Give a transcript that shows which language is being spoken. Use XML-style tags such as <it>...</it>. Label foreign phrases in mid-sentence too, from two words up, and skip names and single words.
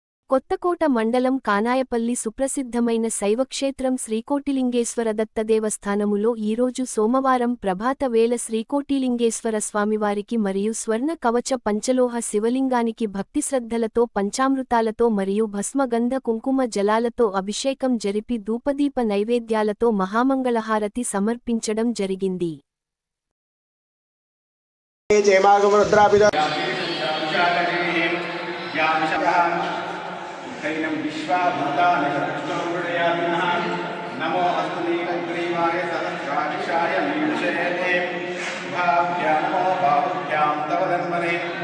<te>కొత్తకోట మండలం కానాయపల్లి సుప్రసిద్ధమైన శైవక్షేత్రం శ్రీకోటిలింగేశ్వర దత్త దేవస్థానములో ఈరోజు సోమవారం ప్రభాత వేళ శ్రీకోటిలింగేశ్వర స్వామివారికి మరియు స్వర్ణ కవచ పంచలోహ శివలింగానికి భక్తిశ్రద్ధలతో పంచామృతాలతో మరియు భస్మగంధ కుంకుమ జలాలతో అభిషేకం జరిపి ధూపదీప నైవేద్యాలతో మహామంగళహారతి సమర్పించడం జరిగింది.</te> <sa>नमो अस्तु नीलग्रीवाय सहस्राक्षाय नीलशयने भाभ्या नमो बाहुभ्यां तव धन्मने</sa>